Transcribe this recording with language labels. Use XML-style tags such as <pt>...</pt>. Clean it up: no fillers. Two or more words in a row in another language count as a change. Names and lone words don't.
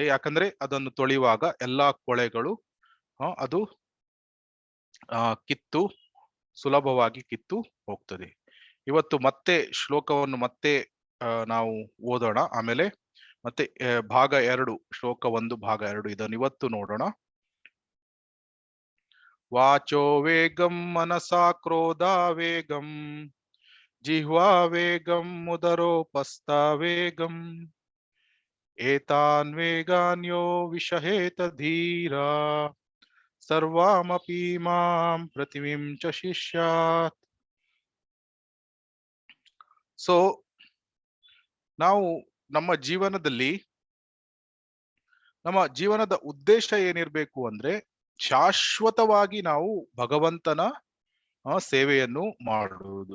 <kn>ಯಾಕಂದ್ರೆ ಅದನ್ನು ತೊಳೆಯುವಾಗ ಎಲ್ಲಾ ಕೊಳೆಗಳು ಅದು ಕಿತ್ತು ಸುಲಭವಾಗಿ ಕಿತ್ತು ಹೋಗ್ತದೆ. ಇವತ್ತು ಮತ್ತೆ ಶ್ಲೋಕವನ್ನು ಮತ್ತೆ ನಾವು ಓದೋಣ. ಆಮೇಲೆ ಮತ್ತೆ ಭಾಗ 2, ಶ್ಲೋಕ 1 ಭಾಗ 2 ಇದನ್ನು ಇವತ್ತು ನೋಡೋಣ.</kn> <sa>ವಾಚೋ ವೇಗಂ ಮನಸಾ ಕ್ರೋಧ ವೇಗಂ ಜಿಹ್ವಾ ವೇಗಂ ಉದರೋಪಸ್ಥಾ ವೇಗಂ ಏತಾನ್ ವೇಗಾನ್ಯೋ ವಿಷಹೇತ ಧೀರಾ ಸರ್ವಾಮಪಿ ಮಾಂ ಪ್ರತಿವಿಂಚ ಶಿಷ್ಯಾತ್.</sa> <kn>ಸೊ ನಾವು ನಮ್ಮ ಜೀವನದ ಉದ್ದೇಶ ಏನಿರ್ಬೇಕು ಅಂದ್ರೆ, ಶಾಶ್ವತವಾಗಿ ನಾವು ಭಗವಂತನ ಸೇವೆಯನ್ನು ಮಾಡುವುದು.</kn>